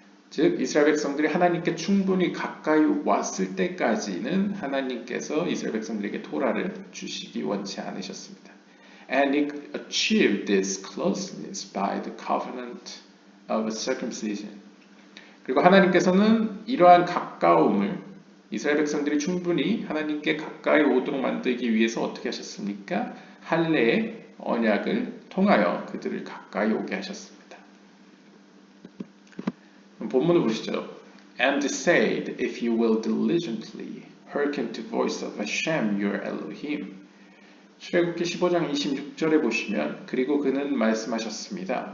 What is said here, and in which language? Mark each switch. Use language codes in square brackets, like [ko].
[ko] 즉 이스라엘 백성들이 하나님께 충분히 가까이 왔을 때까지는 하나님께서 이스라엘 백성들에게 토라를 주시기 원치 않으셨습니다. [en] And he achieved this closeness by the covenant of circumcision. [ko] 그리고 하나님께서는 이러한 가까움을 이스라엘 백성들이 충분히 하나님께 가까이 오도록 만들기 위해서 어떻게 하셨습니까? 할례의 언약을 통하여 그들을 가까이 오게 하셨습니다. 본문을 보시죠. [en] And said, if you will diligently hearken to voice of Hashem your Elohim. [ko] 출애굽기 15장 26절에 보시면 그리고 그는 말씀하셨습니다.